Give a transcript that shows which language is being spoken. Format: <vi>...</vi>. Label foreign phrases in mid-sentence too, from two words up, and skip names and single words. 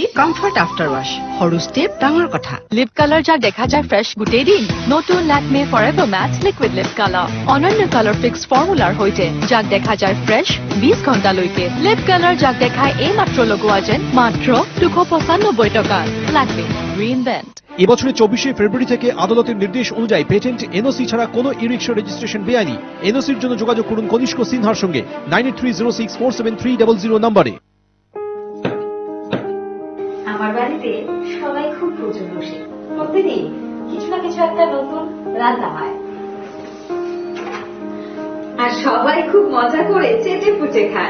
<as>কমফৰ্ট আফটাৰ ৱাশ, সৰু ষ্টেপ, ডাঙৰ কথা।</as> <en>lip colour</en> <as>যাক দেখা যায় ফ্ৰেছ গোটেই দিন, নতুন লেকমে ফৰএভাৰ মেট লিকুইড লিপ কালাৰ। অনন্য</as> <en>colour fix</en> <as>ফৰ্মুলাৰ সৈতে যাক দেখা যায় ফ্ৰেছ 20 ঘণ্টালৈকে।</as> <en>lip colour</en> <as>যাক দেখায় এই মাত্ৰ লগোৱা যেন মাত্ৰ 295 টকা।</as> <en>Lakmé Reinvent.</en> <bn>এবছরের 24 ফেব্রুয়ারি থেকে আদালতের নির্দেশ অনুযায়ী</bn> <en>patent NOC</en> <bn>ছাড়া কোনো</bn> <en>e rickshaw registration</en> <bn>বেআইনি। এনওসির জন্য যোগাযোগ করুন কনিষ্ক সিনহার সঙ্গে 9830647300 নম্বরে। আমার বাড়িতে সবাই খুব পুজো বসে, প্রতিদিন কিছু না কিছু একটা নতুন রান্না হয়, আর সবাই খুব মজা করে চেটে পুটে খায়।</bn>